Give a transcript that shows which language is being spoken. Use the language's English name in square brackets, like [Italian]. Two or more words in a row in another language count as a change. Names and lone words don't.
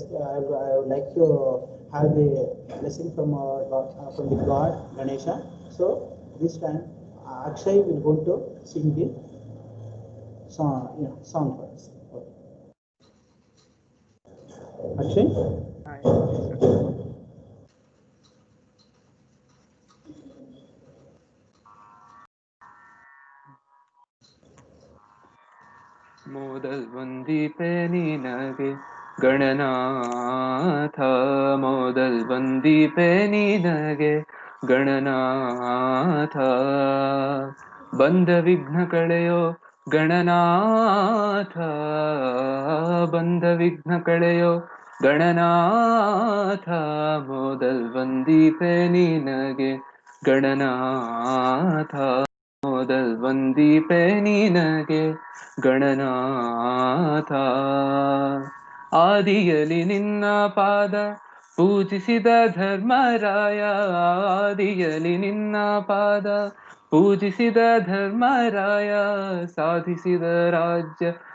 [English] I would like to have the blessing from the God Ganesha. So this time, Akshay will go to sing the song for us. Okay. Akshay. [Kannada] ಮೊದಲ ವಂದಿಪೆ ನಿನಗೆ ಗಣನಾಥ ಮೊದಲ ವಂದಿಪೆ ನಿನಗೆ ಗಣನಾಥ ಬಂದ ವಿಘ್ನ ಕಳೆಯೋ ಗಣನಾಥ ಬಂದ ವಿಘ್ನ ಕಳೆಯೋ ಗಣನಾಥ ಮೊದಲ ವಂದಿಪೆ ನಿನಗೆ ಗಣನಾಥ ಮೊದಲ ವಂದಿಪೆ ನಿನಗೆ ಗಣನಾಥ ಆದಿಯಲಿ ನಿನ್ನ ಪಾದ ಪೂಜಿಸಿದ ಧರ್ಮರಾಯ ಆದಿಯಲಿ ನಿನ್ನ ಪಾದ ಪೂಜಿಸಿದ ಧರ್ಮರಾಯ ಸಾಧಿಸಿದ ರಾಜ್ಯ